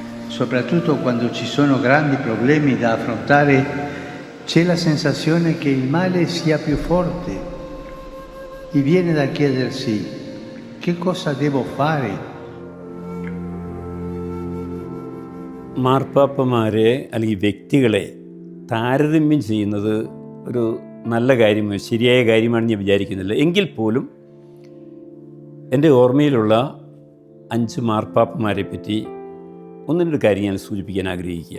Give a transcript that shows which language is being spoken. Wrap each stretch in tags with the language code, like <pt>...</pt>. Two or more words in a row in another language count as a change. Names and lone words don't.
<it>soprattutto quando ci sono grandi problemi da affrontare, c'è la sensazione che il male sia più forte e viene da chiedersi che cosa devo fare.</it> <ml>മാർപ്പാപ്പമാരെ അല്ലെങ്കിൽ വ്യക്തികളെ താരതമ്യം ചെയ്യുന്നത് ഒരു നല്ല കാര്യമോ ശരിയായ കാര്യമാണെന്ന് ഞാൻ വിചാരിക്കുന്നില്ല. എങ്കിൽ പോലും എൻ്റെ ഓർമ്മയിലുള്ള 5 മാർപ്പാപ്പമാരെ പറ്റി ഒന്നിനൊരു കാര്യം ഞാൻ സൂചിപ്പിക്കാൻ ആഗ്രഹിക്കുക.</ml>